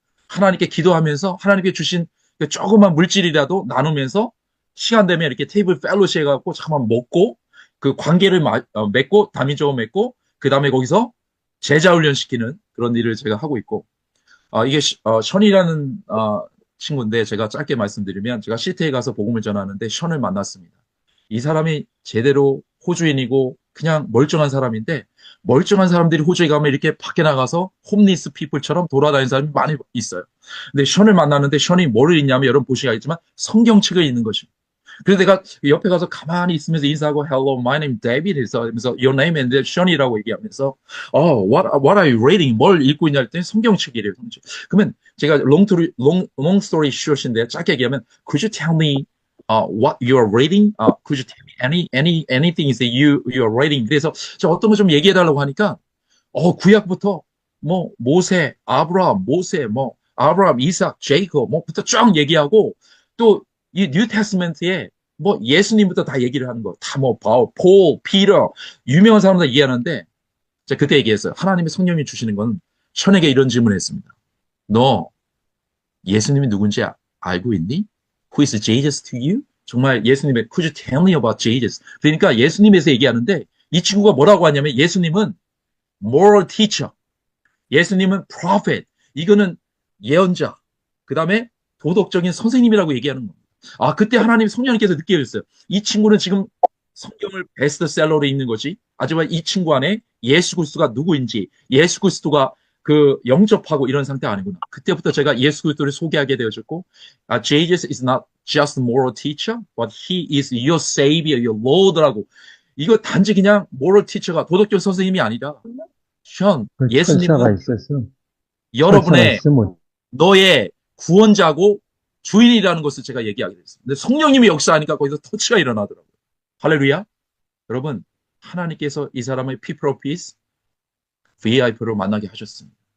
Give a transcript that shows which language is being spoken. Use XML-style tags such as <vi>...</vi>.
<ko>하나님께 기도하면서 하나님께 주신 조그만 물질이라도 나누면서 시간 되면 이렇게 테이블 펠로십 해갖고 잠깐만 먹고 그 관계를 맺고 다민족을 맺고 그 다음에 거기서 제자 훈련시키는 그런 일을 제가 하고 있고 이게 션이라는 친구인데 제가 짧게 말씀드리면 제가 시티에 가서 복음을 전하는데 션을 만났습니다. 이 사람이 제대로 호주인이고 그냥 멀쩡한 사람인데 멀쩡한 사람들이 호주에 가면 이렇게 밖에 나가서 홈리스 피플처럼 돌아다니는 사람이 많이 있어요. 근데 션을 만났는데 션이 뭐를 읽냐면 여러분 보시겠지만 성경책을 읽는 것입니다. 그래서 내가 옆에 가서 가만히 있으면서 인사하고</ko> <en>Hello, my name is David</en> <ko>하면서</ko> <en>Your name and Sean이라고</en> <ko>얘기하면서</ko> <en>what are you reading?</en> <ko>뭘 읽고 있냐 했더니 성경책이래요. 성경책. 그러면 제가</ko> <en>long story short인데</en> <ko>짧게 얘기하면</ko> <en>Could you tell me what you are reading? Could you tell me anything that you are reading?</en> <ko>그래서 저 어떤 거 좀 얘기해 달라고 하니까 구약부터 뭐 모세, 아브라함, 아브라함, 이삭, 제이콥 뭐부터 쫙 얘기하고 또 이 뉴 테스트먼트에 뭐 예수님부터 다 얘기를 하는 거. 다 뭐 바울, 폴, 피터 유명한 사람들 얘기하는데 제가 그때 얘기했어요. 하나님의 성령이 주시는 건 션에게 이런 질문을 했습니다. 너 예수님이 누군지 알고 있니?</ko> <en>Who is Jesus to you?</en> <ko>정말 예수님의</ko> <en>Could you tell me about Jesus?</en> <ko>그러니까 예수님에서 얘기하는데 이 친구가 뭐라고 하냐면 예수님은 moral teacher, 예수님은 prophet, 이거는 예언자, 그 다음에 도덕적인 선생님이라고 얘기하는 겁니다. 그때 하나님 성령님께서 느껴졌어요. 이 친구는 지금 성경을 베스트셀러로 읽는 거지. 하지만 이 친구 안에 예수 그리스도가 누구인지, 예수 그리스도가 그 영접하고 이런 상태 아니구나. 그때부터 제가 예수 그리스도를 소개하게 되어졌고,</ko> <en>Jesus is not just moral teacher, but he is your savior, your Lord라고.</en> <ko>이거 단지 그냥 moral teacher가 도덕적 선생님이 아니라, 예수님은 여러분의 너의 구원자고 주인이라는 것을 제가 얘기하게 됐습니다. 근데 성령님이 역사하니까 거기서 터치가 일어나더라고요. 할렐루야. 여러분, 하나님께서 이 사람의</ko> <en>people of peace,</en> <ko>VIP로 만나게 하셨습니다.</ko>